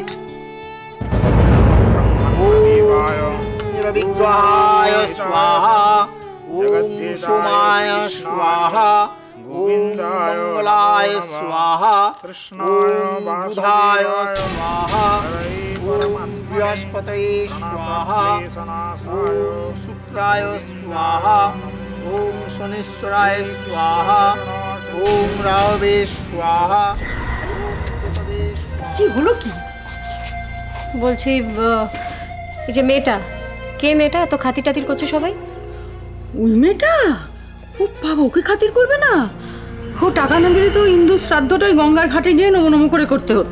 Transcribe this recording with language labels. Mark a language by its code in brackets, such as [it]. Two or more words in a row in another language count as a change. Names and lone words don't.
[sa] रविग्रहाय स्वाहा ॐ सोमाय स्वाहा ॐ मंगलाय स्वाहा ॐ बुधाय स्वाहा ॐ बृहस्पतये स्वाहा ॐ शुक्राय स्वाहा ॐ शनिश्चराय स्वाहा ॐ राहवे स्वाहा। [bn] কি হলো কি বলছি এই যে মেয়েটা কে মেয়েটা এত খাতির টাতির করছে সবাই? ওই মেয়েটা? ও বাবা, ওকে খাতির করবে না? ও টাকা না দিলে তো ইন্দু শ্রাদ্ধটাই গঙ্গার ঘাটে গিয়ে নমনম করে করতে হতো।